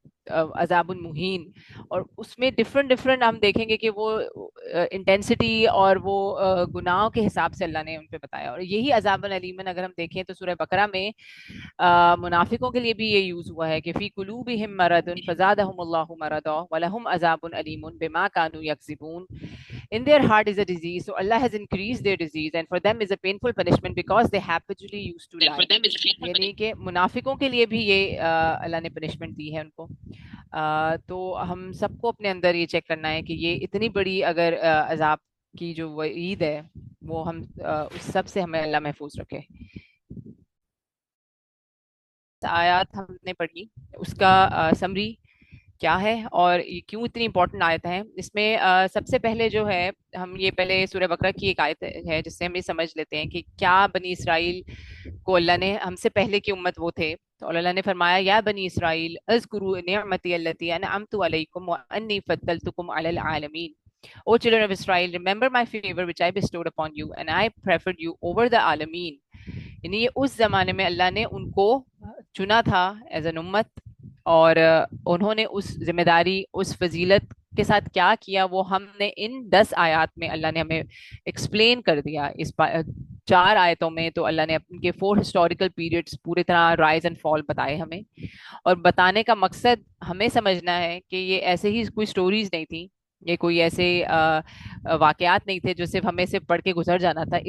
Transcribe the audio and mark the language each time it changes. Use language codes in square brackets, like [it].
[ur] عذاب المہین, اور اس میں ڈفرنٹ ہم دیکھیں گے کہ وہ انٹینسٹی اور وہ گناہوں کے حساب سے اللہ نے ان پہ بتایا. اور یہی عذاب العلیمن اگر ہم دیکھیں تو سورہ بقرہ میں منافقوں کے لیے بھی یہ یوز ہوا ہے کہ [ar] فی قلوبہم مرض فزادہم اللہ مرضا ولہم عذاب علیم بما کانوا یکذبون. [en] In their heart is a disease, so Allah has increased their disease, and for them is a painful punishment because they habitually used to lie. [ur] یعنی کہ منافقوں کے لیے بھی یہ اللہ نے پنشمنٹ دی ہے ان کو. تو ہم سب کو اپنے اندر یہ چیک کرنا ہے کہ یہ اتنی بڑی اگر عذاب کی جو وعید ہے وہ ہم اس سب سے ہمیں اللہ محفوظ رکھے. آیات ہم نے پڑھی, اس کا سمری کیا ہے اور یہ کیوں اتنی امپورٹنٹ آیت ہے. اس میں سب سے پہلے جو ہے ہم یہ پہلے سورہ بقرہ کی ایک آیت ہے جس سے ہم یہ سمجھ لیتے ہیں کہ کیا بنی اسرائیل کو اللہ نے, ہم سے پہلے کی امت وہ تھے, تو اللہ نے فرمایا [ar] یا بنی اسرائیل اذکروا نعمتی التی انعمت علیکم وانی فضلتکم علی العالمین. [en] O children of Israel, remember my favor which I bestowed upon you and I preferred you over the عالمین. [ur] یعنی یہ اس زمانے میں اللہ نے ان کو چنا تھا ایز این امت, اور انہوں نے اس ذمہ داری, اس فضیلت کے ساتھ کیا کیا وہ ہم نے ان 10 آیات میں اللہ نے ہمیں ایکسپلین کر دیا. اس 4 آیتوں میں تو اللہ نے ان کے 4 ہسٹوریکل پیریڈز پوری طرح رائز اینڈ فال بتائے ہمیں, اور بتانے کا مقصد ہمیں سمجھنا ہے کہ یہ ایسے ہی کوئی سٹوریز نہیں تھیں, یہ کوئی ایسے واقعات نہیں تھے جو صرف ہمیں سے پڑھ کے گزر جانا تھا.